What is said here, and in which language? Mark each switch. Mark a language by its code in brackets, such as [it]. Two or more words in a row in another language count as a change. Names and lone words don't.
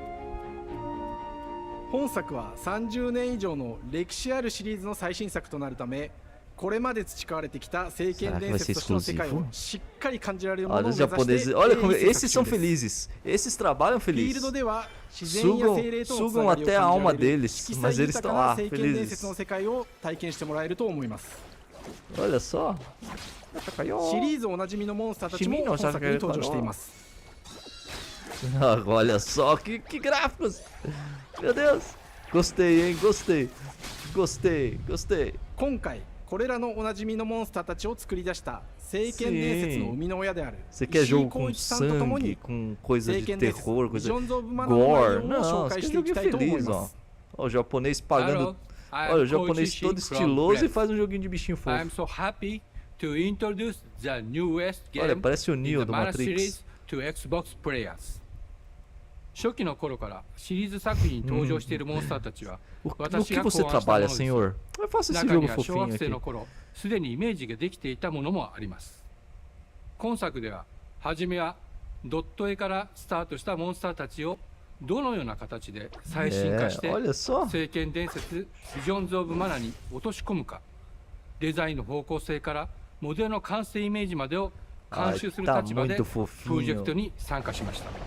[ja] 本作は30年以上の歴史あるシリーズの最新作となるため、これまで培われてきた聖剣伝説としての世界をしっかり感じられるものを目指して、 [pt] olha como esses são felizes, esses trabalham felizes, sugam até a alma deles, mas eles estão lá felizes. Olha só. [ja] シリーズおなじみのモンスターたちも本作に登場しています。 [pt] Olha só que gráficos. Meu Deus. Gostei, hein? Gostei. [ja] 今回これらのおなじみのモンスターたちを作り出した聖剣伝説の生みの親である石井浩一さんとともに聖剣伝説ビジョンズ・オブ・マナの内容を紹介していきたいと思います。 [pt] O japonês pagando. Olha, o japonês todo estiloso e faz um joguinho de bichinho fofo. [en] I'm so happy to introduce the newest game. [pt] Olha, parece o Neo do Matrix. [en] Series to Xbox players. [ja] 初期の頃からシリーズ作品に登場しているモンスターたちは私が考案したものです。中には小学生の頃すでにイメージができていたものもあります。今作では初めはドット絵からスタートしたモンスターたちをどのような形で最新化して聖剣伝説ビジョンズ・オブ・マナに落とし込むか、デザインの方向性からモデルの完成イメージまでを監修する立場でプロジェクトに参加しました。